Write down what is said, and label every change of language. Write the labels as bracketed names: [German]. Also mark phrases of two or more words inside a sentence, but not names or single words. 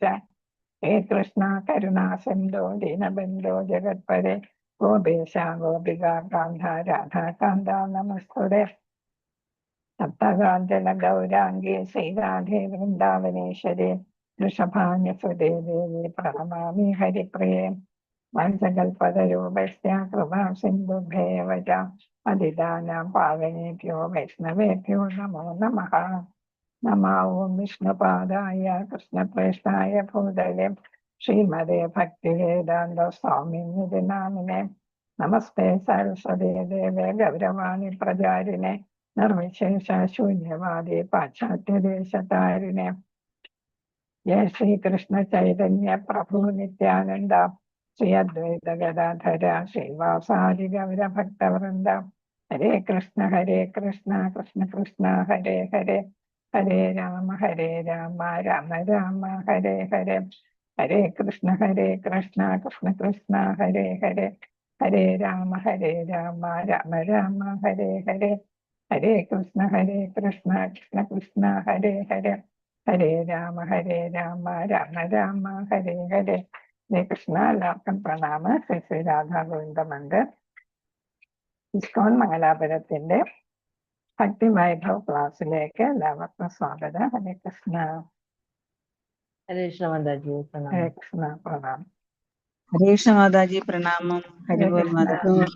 [Sanskrit] ഹേ കൃഷ്ണ കരുണാസിന്ധോ ദീനബന്ധോ ജഗത്പരേ ഗോപേശ ഗോപികാ കാന്ത രാധാകാന്ത നമസ്തുതേ. സപ്തകാഞ്ചന ഗൗരാംഗേ ശ്രീരാധേ വൃന്ദാവനേശ്വരേ വൃഷഭാനുസുതേ ദേവി പ്രണമാമി ഹരിപ്രിയേ. വാഞ്ചകൽപതരൂപസ്യ കൃപാം സിന്ധുഭ്യേവ ച പതിതാനാം പാവനേഭ്യോ വൈഷ്ണവേഭ്യോ നമോ നമഃ. നമോ ഓം വിഷ്ണുപാദായ കൃഷ്ണപ്രേഷ്ഠായ ഭൂതലേ ശ്രീമതേ ഭക്തിവേദാന്ത സ്വാമിനിധി നാമിനെ. നമസ്തേ സരസ്വതേ ദേവേ ഗൗരവാണി പ്രചാരിണേ നിർവിശേഷ ശൂന്യവാദി പാശ്ചാത്യദേശതാരിണേ. ജയ ശ്രീകൃഷ്ണ ചൈതന്യ പ്രഭു നിത്യാനന്ദ ശ്രീ അദ്വൈത ഗദാധര ശ്രീവാസാദി ഗൗരഭക്തവൃന്ദ. ഹരേ കൃഷ്ണ കൃഷ്ണ കൃഷ്ണ ഹരേ ഹരേ. ഹരേ രാമ രാമ രാമ ഹരേ ഹരേ. ഹരേ കൃഷ്ണ കൃഷ്ണ കൃഷ്ണ ഹരേ ഹരേ. ഹരേ രാമ രാമ രാമ ഹരേ ഹരേ. ഹരേ കൃഷ്ണ കൃഷ്ണ കൃഷ്ണ ഹരേ ഹരേ. ഹരേ രാമ രാമ രാമ ഹരേ ഹരേ. ഹരേ കൃഷ്ണ. [Malayalam] എല്ലാവർക്കും പ്രണാമ. ശ്രീ ശ്രീ രാധാ ഗോവിന്ദ മന്ദിർ ഇസ്കോൺ മംഗലാപുരത്തിന്റെ ഭക്തി വൈഭവ് ക്ലാസ്സിലേക്ക് എല്ലാവർക്കും സ്വാഗതം. [Sanskrit] ഹരേ കൃഷ്ണ. ഹരേ കൃഷ്ണ [Malayalam] മാതാജി പ്രണാമം. [Sanskrit] ഹരേ കൃഷ്ണ പ്രണാമം. ഹരേ കൃഷ്ണ [Malayalam] മാതാജി പ്രണാമം. ഹരിബോൽ മാതാജി.